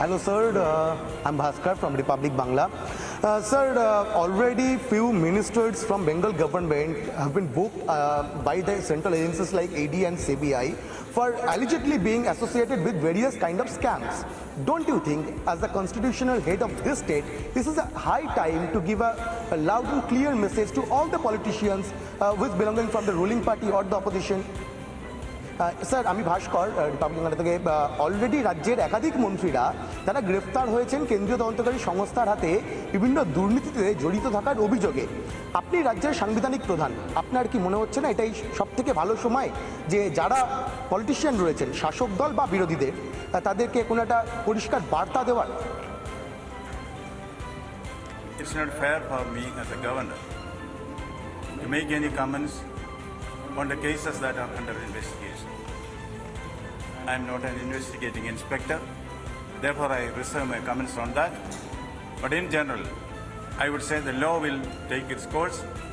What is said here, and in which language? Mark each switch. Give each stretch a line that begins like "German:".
English: Hello sir, I'm Bhaskar from Republic Bangla. Sir, already few ministers from Bengal government have been booked by the central agencies like AD and CBI for allegedly being associated with various kind of scams. Don't you think, as the constitutional head of this state, this is a high time to give a loud and clear message to all the politicians which belonging from the ruling party or the opposition?
Bangla: Sir আমি ভাস্কর Republic Bangla থেকে। Already রাজ্যের একাধিক মন্ত্রীরা তারা গ্রেফতার হয়েছেন কেন্দ্রীয় তদন্তকারী সংস্থার হাতে বিভিন্ন দুর্নীতিতে জড়িত থাকার অভিযোগে। আপনি রাজ্যের সাংবিধানিক প্রধান, আপনার কি মনে হচ্ছে না এটাই সব থেকে ভালো সময় যে যারা পলিটিশিয়ান রয়েছেন শাসক দল বা বিরোধীদের তাদেরকে কোনো একটা পরিষ্কার বার্তা দেওয়ার?
English: It's not fair for me as a governor to make any comments on the cases that are under investigation. I am not an investigating inspector, therefore I reserve my comments on that. But in general, I would say the law will take its course.